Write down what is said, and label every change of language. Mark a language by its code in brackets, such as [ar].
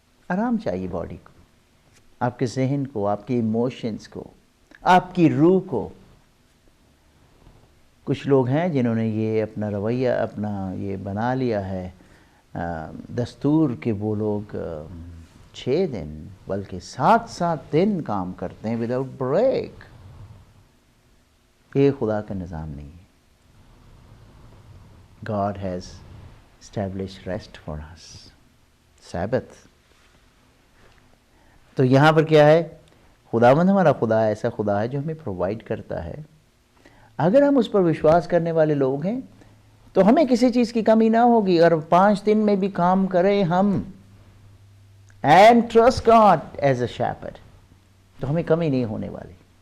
[ur] آرام چاہیے باڈی کو، آپ کے ذہن کو، آپ کے ایموشنز کو، آپ کی روح کو۔ کچھ لوگ ہیں جنہوں نے یہ اپنا رویہ اپنا یہ بنا لیا ہے دستور کہ وہ لوگ 6 دن بلکہ 7 دن کام کرتے ہیں وداؤٹ بریک۔ یہ خدا کا نظام نہیں ہے. [en] God has established rest for us. Sabbath. [ur] تو یہاں پر کیا ہے؟ خداوند ہمارا خدا ایسا خدا ہے جو ہمیں پرووائڈ کرتا ہے. اگر ہم اس پر وشواس کرنے والے لوگ ہیں تو ہمیں کسی چیز کی کمی نہ ہوگی. اور 5 دن میں بھی کام کریں ہم [en] and trust God as a shepherd, [ur] تو ہمیں کمی نہیں ہونے والی.